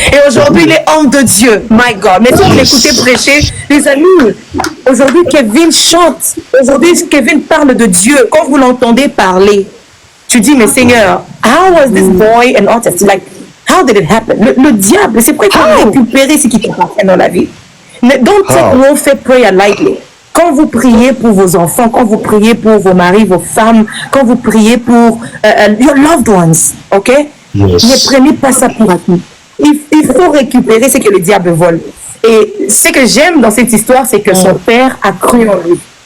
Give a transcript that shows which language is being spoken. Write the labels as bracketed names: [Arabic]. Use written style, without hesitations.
[French] Et aujourd'hui, il est homme de Dieu. [English] My God. [French] Mais si vous l'écoutez prêcher, les amis, aujourd'hui, Kevin chante. Aujourd'hui, Kevin parle de Dieu. Quand vous l'entendez parler, tu dis, mais Seigneur, [English] how was this boy an artist? Like, how did it happen? [French] Le diable, c'est pourquoi il faut récupérer ce qui t'appartient dans la vie. [English] Don't take warfare prayer lightly. [French] Quand vous priez pour vos enfants, quand vous priez pour vos maris, vos femmes, quand vous priez pour [English] your loved ones, [French] ok? [English] yes. [French] Ne prenez pas ça pour acquis. Il faut récupérer ce que le diable vole. Et ce que j'aime dans cette histoire, c'est que son père a cru en lui.